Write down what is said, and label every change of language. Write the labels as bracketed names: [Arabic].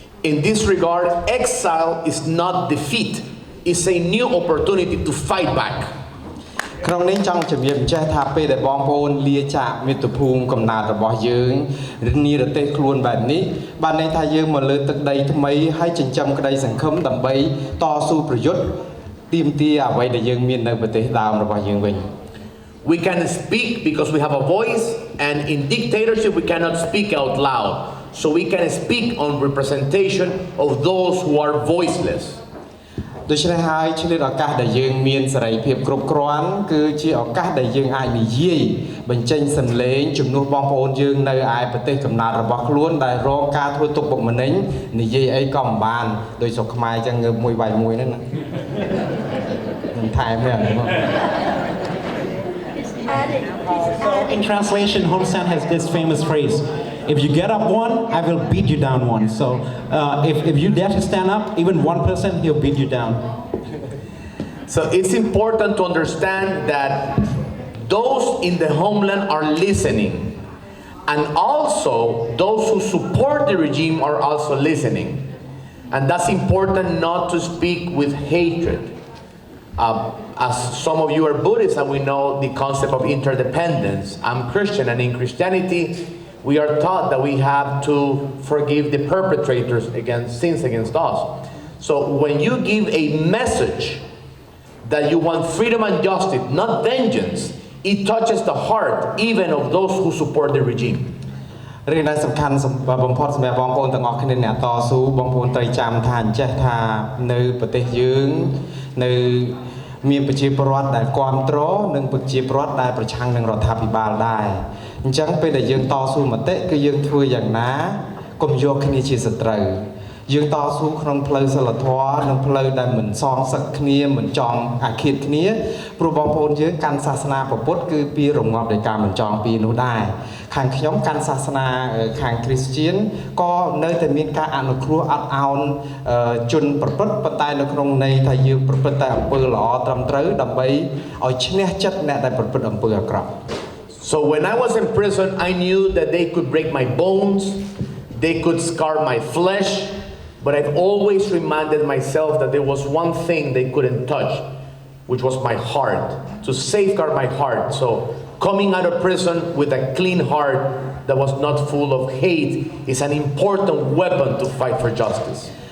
[English] In this regard, exile is not defeat. It's a new opportunity to fight back. [Khmer] ក្នុងនេះចង់ជំរាបចេះថាពេលដែលបងប្អូនលាចាកមាតុភូមិកំណើតរបស់យើងនិរទេសខ្លួនបែបនេះបានន័យថាយើងមកលើទឹកដីថ្មីហើយចិញ្ចឹមក្តីសង្ឃឹមដើម្បីតស៊ូប្រយុទ្ធទាមទារអ្វីដែលយើងមាននៅប្រទេសដើមរបស់យើងវិញ [English] We can speak because we have a voice, and in dictatorship we cannot speak out loud. So we can speak on representation of those who are voiceless. [Khmer] ដូច្នេះហើយឆ្លៀតឱកាសដែលយើងមានសេរីភាពគ្រប់គ្រាន់គឺជាឱកាសដែលយើងអាចនិយាយបញ្ចេញសម្លេងជំនួសបងប្អូនយើងនៅឯប្រទេសកំណើតរបស់ខ្លួនដែលរងការធ្វើទុកបុកម្នេញនិយាយអីក៏មិនបានដោយស្រុកខ្មែរចឹងងើបមួយវាយមួយហ្នឹងណាមិនថែមទេ [English] So in translation, Hun Sen has this famous phrase: "If you get up one, I will beat you down one." So if you dare to stand up, even one person, he'll beat you down. So it's important to understand that those in the homeland are listening, and also those who support the regime are also listening, and that's important not to speak with hatred. As some of you are Buddhists and we know the concept of interdependence. I'm Christian, and in Christianity we are taught that we have to forgive the perpetrators against sins against us. So when you give a message that you want freedom and justice, not vengeance, it touches the heart even of those who support the regime. [Khmer] រឿងដែលសំខាន់បំផុតសម្រាប់បងប្អូនទាំងអស់គ្នាអ្នកតស៊ូបងប្អូនត្រូវចាំថាអញ្ចេះថានៅប្រទេសយើងនៅមានប្រជាពលរដ្ឋដែលគ្រប់គ្រងនិងប្រជាពលរដ្ឋដែលប្រឆាំងនឹងរដ្ឋាភិបាលដែរអញ្ចឹងពេលដែលយើងតស៊ូមតិគឺយើងធ្វើយ៉ាងណា កុំយកគ្នាជាសត្រូវយើងតស៊ូក្នុងផ្លូវសិលធម៌និងផ្លូវដែលមិនសងសឹកគ្នាមិនចង់អាឃាតគ្នាព្រោះបងប្អូនយើងកាន់សាសនាពុទ្ធគឺពីរងាប់ដោយការមិនចង់ពីនោះដែរខាងខ្ញុំកាន់សាសនាខាងគ្រីស្ទៀនក៏នៅតែមានការអនុគ្រោះអត់ឱនជនប្រព្រឹត្តប៉ុន្តែនៅក្នុងន័យថាយើងប្រព្រឹត្តតែអំពើល្អត្រឹមត្រូវដើម្បីឲ្យឈ្នះចិត្តអ្នកដែលប្រព្រឹត្តអំពើអាក្រក់ [English] So when I was in prison, I knew that they could break my bones, they could scar my flesh, but I've always reminded myself that there was one thing they couldn't touch, which was my heart, to safeguard my heart. So coming out of prison with a clean heart that was not full of hate is an important weapon to fight for justice.